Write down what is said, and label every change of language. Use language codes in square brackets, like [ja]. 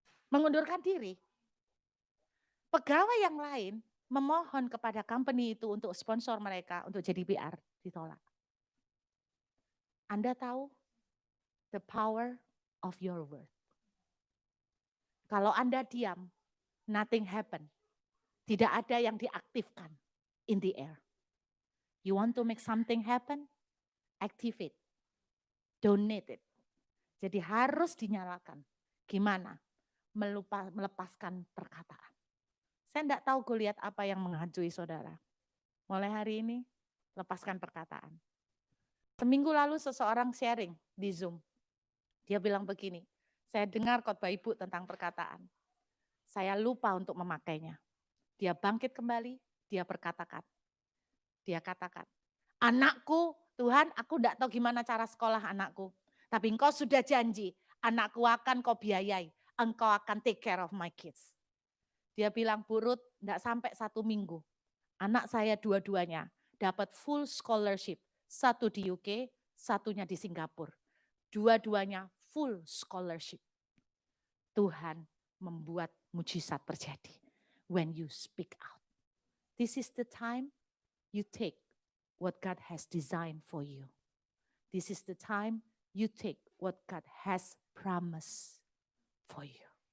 [id] Mengundurkan diri. Pegawai yang lain memohon kepada company itu untuk sponsor mereka untuk jadi PR, ditolak. Anda tahu [en] the power of your word. [id] Kalau Anda diam, [en] nothing happen. [id] Tidak ada yang diaktifkan [en] in the air. You want to make something happen? Activate. Donate it. [id] Jadi harus dinyalakan. Gimana? Melepaskan perkataan. Saya enggak tahu Goliat apa yang menghantui saudara. Mulai hari ini, lepaskan perkataan. Seminggu lalu seseorang sharing di Zoom. Dia bilang begini, saya dengar khotbah ibu tentang perkataan. Saya lupa untuk memakainya. Dia bangkit kembali, dia berkatakan. Dia katakan, anakku, Tuhan aku enggak tahu gimana cara sekolah anakku. Tapi engkau sudah janji, anakku akan kau biayai. Engkau akan [en] take care of my kids. [id] Dia bilang, Bu Ruth, enggak sampai 1 minggu. Anak saya dua-duanya dapat full scholarship. Satu di UK, satunya di Singapura. Dua-duanya full scholarship. Tuhan membuat mujizat terjadi. [en] When you speak out. This is the time you take what God has designed for you. This is the time you take what God has promised for you.